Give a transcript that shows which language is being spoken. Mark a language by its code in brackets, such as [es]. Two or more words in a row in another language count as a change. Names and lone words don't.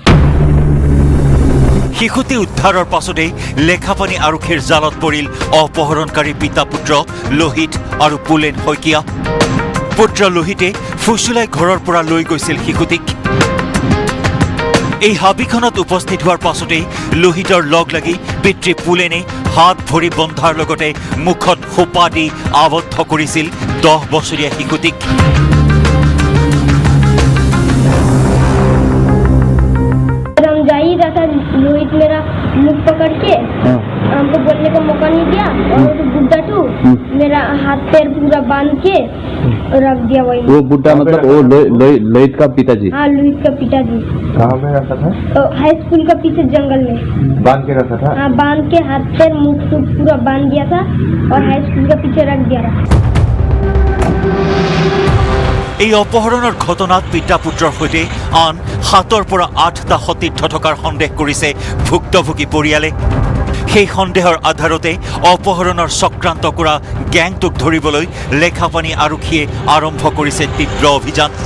[as] শিশুটি উদ্ধাৰৰ পাছতেই লেখাপানী আৰক্ষীৰ জালত পৰিল অপহৰণকাৰী পিতা পুত্ৰ লোহিত আৰু পুলেন শইকীয়া পুত্ৰ লোহিতে ফুচুলাই ঘৰৰ পৰা লৈ গৈছিল শিশুটিক এই হাবিখনত উপস্থিত হোৱাৰ পাছতেই লোহিতৰ লগ লাগি পিতৃ পুলেনে হাত ভৰি বন্ধাৰ লগতে মুখত খোপা দি আবদ্ধ কৰিছিল 10 বছৰীয়া শিশুটিক [hi] जा ही रहा था लोहित मेरा मुख पकड़ के हमको बोलने का मौका नहीं दिया और वो बुड्ढा टू मेरा हाथ पैर पूरा बांध के रख दिया वही वो बुड्ढा मतलब वो लोहित का पिताजी हाँ लोहित का पिताजी कहाँ पे रखा था हाई स्कूल का पीछे जंगल में बांध के रखा था हाँ बांध के हाथ पैर मुख पूरा बांध दिया था और हाई स्कूल का पीछे रख दिया था [as] এই অপহৰণৰ ঘটনাত পিতা পুত্ৰৰ সৈতে আন 7 পৰা 8টা সতীৰ্থ থকাৰ সন্দেহ কৰিছে ভুক্তভোগী পৰিয়ালে সেই সন্দেহৰ আধাৰতে অপহৰণৰ চক্ৰান্ত কৰা গ্যাংটোক ধৰিবলৈ লেখাপানী আৰক্ষীয়ে আৰম্ভ কৰিছে তীব্ৰ অভিযান